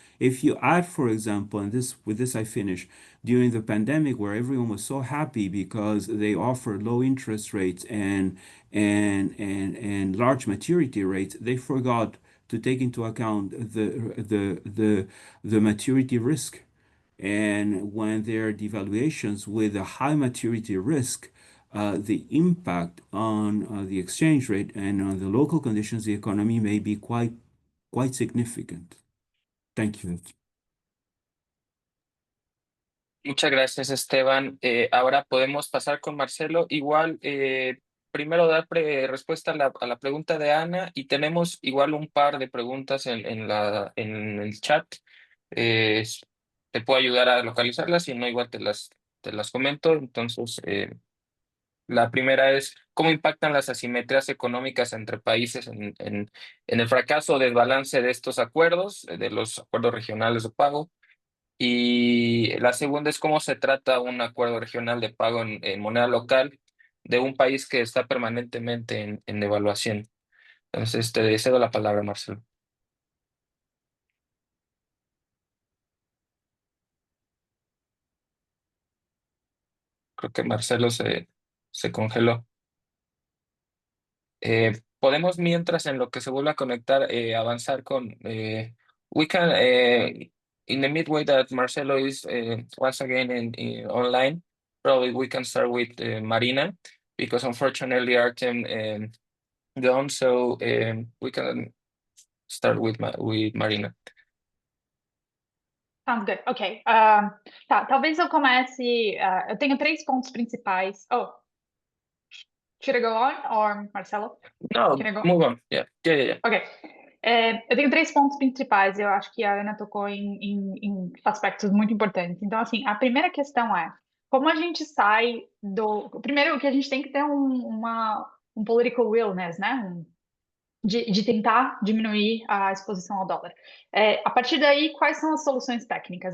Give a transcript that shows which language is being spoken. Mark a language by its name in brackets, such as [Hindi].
[English] If you add, for example, and with this I finish, during the pandemic where everyone was so happy because they offered low interest rates and large maturity rates, they forgot to take into account the maturity risk. And when there are devaluations with a high maturity risk, the impact on the exchange rate and on the local conditions, the economy may be quite significant. Thank you. [Spanish] Muchas gracias, Esteban. Ahora podemos pasar con Marcelo. Igual, primero dar respuesta a la pregunta de Ana, y tenemos igual un par de preguntas en el chat. Te puedo ayudar a localizarlas, si no, igual te las comento. Entonces, la primera es: ¿cómo impactan las asimetrías económicas entre países en el fracaso o desbalance de estos acuerdos, de los acuerdos regionales de pago? Y la segunda es: ¿cómo se trata un acuerdo regional de pago en moneda local de un país que está permanentemente en devaluación? Entonces, te cedo la palabra, Marcelo. Creo que Marcelo se congeló. Podemos, mientras, en lo que se vuelve a conectar, avanzar con... [English] we can, in the midway that Marcelo is once again online, probably we can start with Marina, because unfortunately Artem gone, so we can start with Marina. Sounds good. Ok. [Portuguese] Tá, talvez eu comece... eu tenho 3 pontos principais. [English] Oh, should I go on, or Marcelo? No, move on. Yeah. Ok. [Portuguese] Eu tenho 3 pontos principais. Eu acho que a Ana tocou em aspectos muito importantes. Então, assim, a primeira questão é: como a gente sai do... Primeiro, que a gente tem que ter um [English] political willness, [Portuguese] né? De tentar diminuir a exposição ao dólar. A partir daí, quais são as soluções técnicas?